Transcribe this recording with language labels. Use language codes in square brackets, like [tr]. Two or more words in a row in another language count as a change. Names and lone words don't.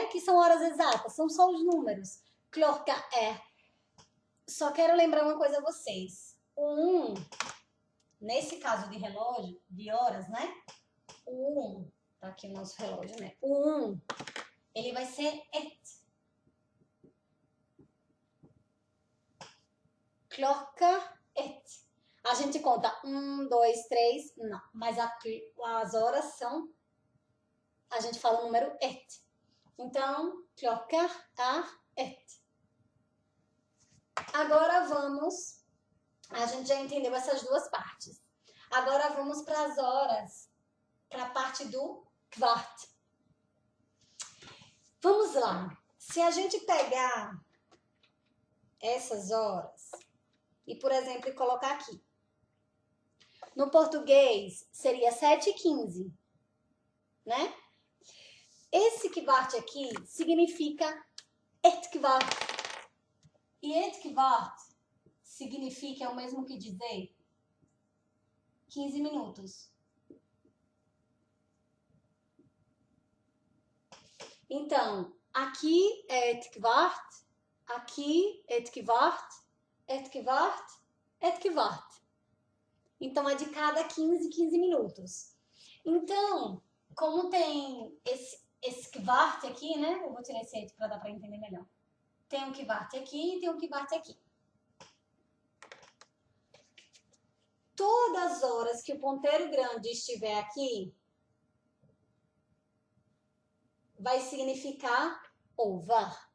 [pt] Que são horas exatas, são só os números. [no] Klokka é. [pt] Só quero lembrar uma coisa a vocês. O 1, nesse caso de relógio, de horas, né? O 1, tá aqui o nosso relógio, né? O 1, ele vai ser et. [no] Klokka et. [pt] A gente conta 1, 2, 3, não. Mas as horas são, a gente fala o número et. Então, [no] klokka er et. [pt] Agora vamos, a gente já entendeu essas duas partes. Agora vamos para as horas, para a parte do kvart. Vamos lá. Se a gente pegar essas horas e, por exemplo, colocar aqui. No português, seria 7h15, né? Esse kvart aqui significa [no] et kvart. [pt] E [no] et kvart [pt] significa, é o mesmo que dizer 15 minutos. Então, aqui é [no] et kvart, [pt] aqui [no] et kvart, et kvart, et kvart. [pt] Então, é de cada 15 minutos. Então, como tem esse kvart aqui, né? Eu vou tirar esse et para dar para entender melhor. Tem um kvart aqui e tem um kvart aqui. Todas as horas que o ponteiro grande estiver aqui, vai significar over.